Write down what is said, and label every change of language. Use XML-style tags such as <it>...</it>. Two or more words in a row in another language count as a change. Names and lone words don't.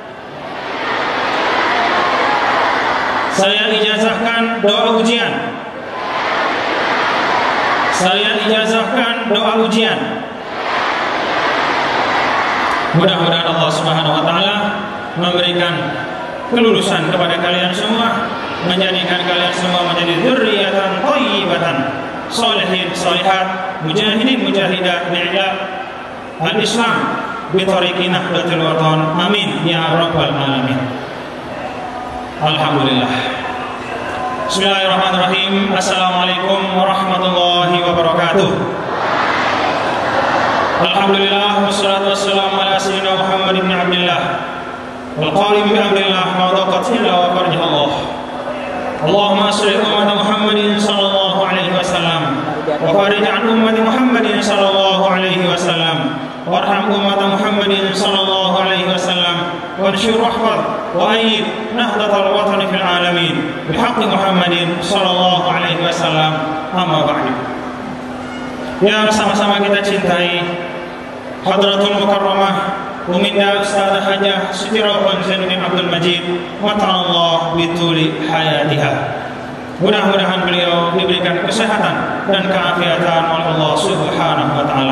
<id>Saya ijazahkan doa ujian. Saya ijazahkan doa ujian. Mudah-mudahan Allah</id> <ar>سبحانه وتعالى</ar> <id>memberikan kelulusan kepada kalian semua, menjadikan kalian semua menjadi</id> <ar>ذرية طيبة صالحين صالحات مجاهدين مجاهدات بإعلاء الإسلام بطريق نهضة الوطن. آمين يا رب العالمين. الحمد لله. بسم الله الرحمن الرحيم. السلام عليكم ورحمة الله وبركاته. الحمد لله والصلاة والسلام على سيدنا محمد بن عبد الله والقائم بأمر الله ما ضاقت إلا وفرجها الله. اللهم صل على محمد صلى الله عليه وسلم وفرج عن أمة محمد صلى الله عليه وسلم وارحم أمة محمد صلى الله عليه وسلم وانصر واحفظ وأيد نهضة الوطن في العالمين بحق محمد صلى الله عليه وسلم. أما بعد.</ar> <id>Yang sama-sama kita cintai Hadratul Mukarramah Uminda Ustazah Hajah Siti Rawhan Zainuddin Abdul Majid</id> <ar>متع الله بطول حياتها.</ar> <id>Mudah-mudahan beliau diberikan kesehatan dan keafiatan oleh Allah</id> <ar>سبحانه وتعالى.</ar>